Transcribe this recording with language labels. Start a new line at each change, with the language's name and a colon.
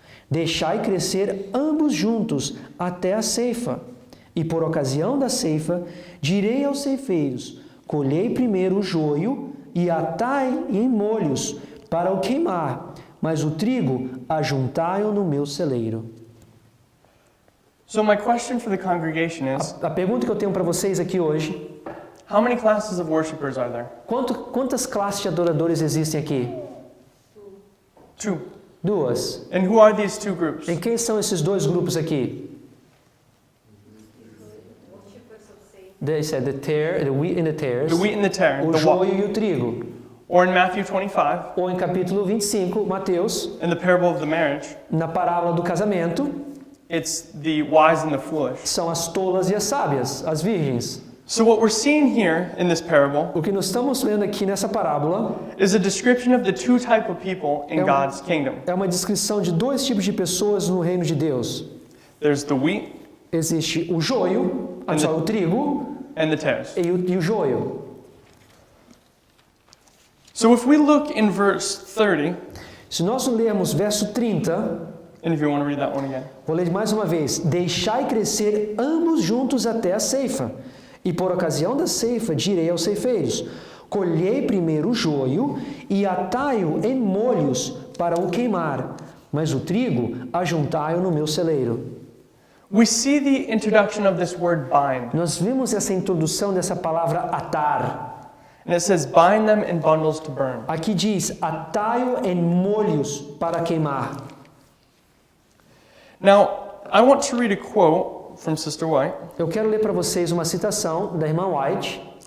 Portuguese: Deixai crescer ambos juntos até a ceifa. E por ocasião da ceifa, direi aos ceifeiros: colhei primeiro o joio e atai em molhos para o queimar, mas o trigo ajuntai-o no meu celeiro.
English: So my question for the congregation is,
Portuguese: A pergunta que eu tenho para vocês aqui hoje:
English: how many classes of worshipers are there?
Portuguese: quantas classes de adoradores existem aqui?
English: 2.
Portuguese: 2.
English: And who are these two groups?
Portuguese: E quem são esses dois grupos aqui?
English: The tare, the wheat and the tares. The wheat and the tare.
Portuguese: O
English: The
Portuguese: joio e o trigo.
English: Or in Matthew 25,
Portuguese: Ou em capítulo 25, Mateus,
English: in the parable of the marriage,
Portuguese: na parábola do casamento,
English: it's the wise and the foolish.
Portuguese: são as tolas e as sábias, as virgens.
English: So what we're seeing here in this parable
Portuguese: O que nós estamos lendo aqui nessa parábola
English: is a description of the two type of people in God's kingdom.
Portuguese: é uma descrição de dois tipos de pessoas no reino de Deus.
English: There's the wheat
Portuguese: Existe o joio, o trigo
English: and the tares.
Portuguese: e o joio.
English: So if we look in verse 30,
Portuguese: Se nós lermos verso 30,
English: and if you want to read that one again.
Portuguese: vou ler mais uma vez. Deixai crescer ambos juntos até a ceifa. E por ocasião da ceifa direi aos ceifeiros: colhei primeiro o joio e atai-o em molhos para o queimar, mas o trigo ajuntai-o no meu celeiro.
English: we see the introduction of this word bind.
Portuguese: Nós vimos essa introdução dessa palavra atar.
English: And it says, bind them in bundles to burn.
Portuguese: Aqui diz, atai-o em molhos para queimar.
English: Now, I want to read a quote from Sister White.
Portuguese: Eu quero ler para vocês uma citação da irmã White.